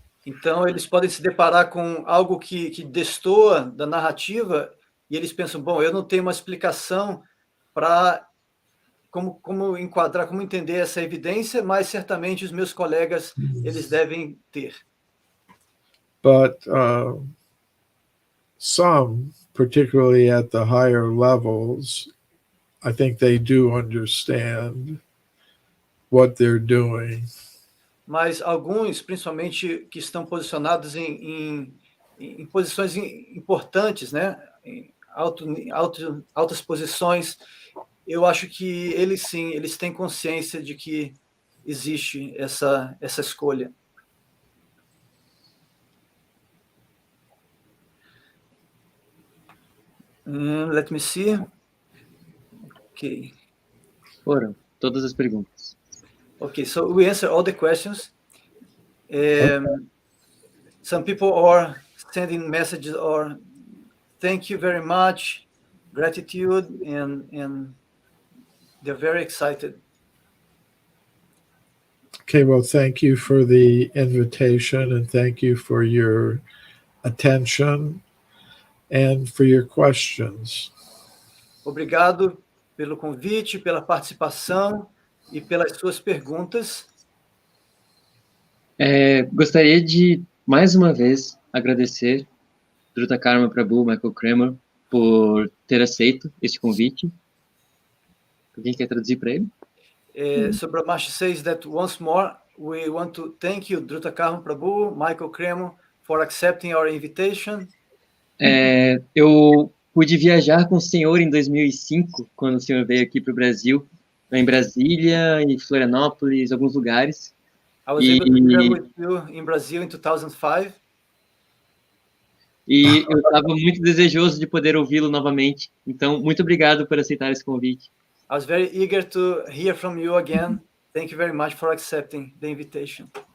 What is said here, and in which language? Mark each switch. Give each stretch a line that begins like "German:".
Portuguese: Então, eles podem se deparar com algo que destoa da narrativa e eles pensam, bom, eu não tenho uma explicação para como enquadrar, como entender essa evidência, mas certamente os meus colegas, eles devem ter.
English: But some, particularly at the higher levels, I think they do understand what they're doing.
Portuguese: Mas alguns, principalmente que estão posicionados em posições importantes, né? Em altas posições, eu acho que eles sim, eles têm consciência de que existe essa escolha.
English: Let me see. Okay.
Portuguese: Foram todas as perguntas.
English: Okay, so we answer all the questions. Some people are sending messages or thank you very much, gratitude, and they're very excited. Okay, well, thank you for the invitation and thank you for your attention and for your questions.
Portuguese: Obrigado pelo convite, pela participação e pelas suas perguntas. Gostaria de, mais uma vez, agradecer Druta Karma Prabhu, Michael Cremo, por ter aceito este convite. Alguém quer traduzir para ele?
English: So Brahmash says that once more, we want to thank you, Druta Karma Prabhu, Michael Cremo, for accepting our invitation.
Portuguese: Eu pude viajar com o senhor em 2005, quando o senhor veio aqui para o Brasil, em Brasília, em Florianópolis, alguns lugares.
English: I was able to travel with you in Brazil in 2005.
Portuguese: E eu estava muito desejoso de poder ouvi-lo novamente. Então, muito obrigado por aceitar esse convite.
English: I was very eager to hear from you again. Thank you very much for accepting the invitation.